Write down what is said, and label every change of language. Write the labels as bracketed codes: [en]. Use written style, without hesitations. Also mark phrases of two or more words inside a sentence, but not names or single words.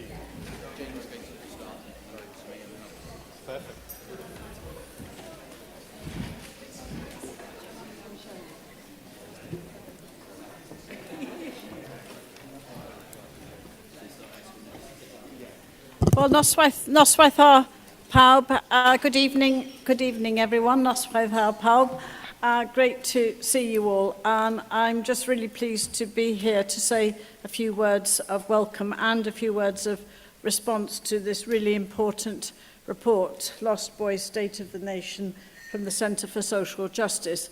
[en] James is going to start. Perfect. Well, [cy] noswaith ar pawb. [en] Good evening everyone. [cy] Noswaith ar pawb. [en] Great to see you all. I'm just really pleased to be here to say a few words of welcome and a few words of response to this really important report, Lost Boys State of the Nation, from the Centre for Social Justice.